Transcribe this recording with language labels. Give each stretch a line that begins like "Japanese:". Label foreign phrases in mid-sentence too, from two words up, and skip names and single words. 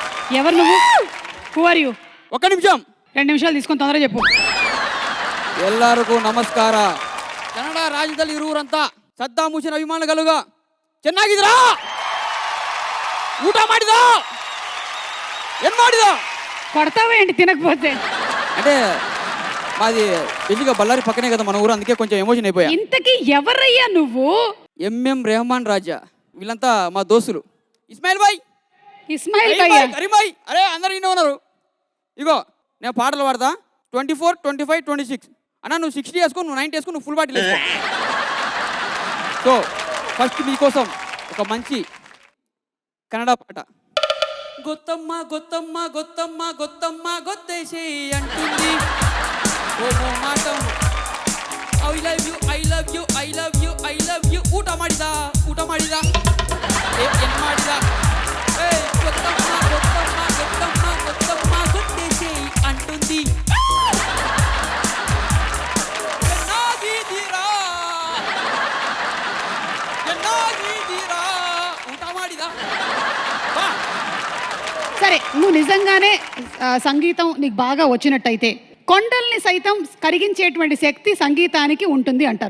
Telugu: ఎవరు నువ్వు?
English: Who are you?
Telugu: ఒక్క నిమిషం. 2 నిమిషాలు తీసుకొని తొందరగా చెప్పు.
Kannada: ಎಲ್ಲರಿಗೂ ನಮಸ್ಕಾರ. ಕನ್ನಡ ರಾಜ್ಯದಲ್ಲಿ ಇರುವರಂತ ಸದ್ದಾಂ ಹುಸೇನ್ ಅಭಿಮಾನಿಗಳುಗ ಚೆನ್ನಾಗಿದ್ರಾ? ಊಟ ಮಾಡಿದ? ಏನ್ ಮಾಡಿದ?
Telugu: కొడతావా ఏంటి తినకపోతే? అంటే మాది బేసిక్గా బళ్ళారి పక్కనే కదా మన ఊరు, అందుకే కొంచెం ఎమోషన్ అయిపోయా. ఇంతకీ ఎవరయ్యా నువ్వు? ఎంఎం రెహమాన్ రాజా, వీళ్ళంతా మా దోస్తులు. ఇస్మాయిల్ భాయ్, ఇస్మాయిల్ భయ్యా. కరీం భాయ్, అరే అందరు ఇన్నే ఉన్నారు. ఇగో నేను పాటలు పాడతా. 24, 25, 26 అన్న, నువ్వు 60 వేసుకో, నువ్వు 90 వేసుకో, నువ్వు
English: full bottle
Telugu: వేసుకో.
English: so first
Telugu: మీకోసం ఒక మంచి కన్నడ పాట. గొత్తమ్మ గొత్తమ్మ గొత్తమ్మ గొత్తమ్మ గొత్తేసి అంటుంది ఓ మాటం.
English: I love you I love you I love you I love you.
Kannada: ಊಟ ಮಾಡಿದ ಏನ್ ಮಾಡಿದ? గొత్తమ్మ గొత్తమ్మ గొత్తమ్మ గొత్తమ్మ గొత్తేసి అంటుంది.
Telugu: సరే, నువ్వు నిజంగానే సంగీతం నీకు బాగా వచ్చినట్టయితే కొండల్ని సైతం కరిగించేటువంటి శక్తి సంగీతానికి ఉంటుంది అంటారు.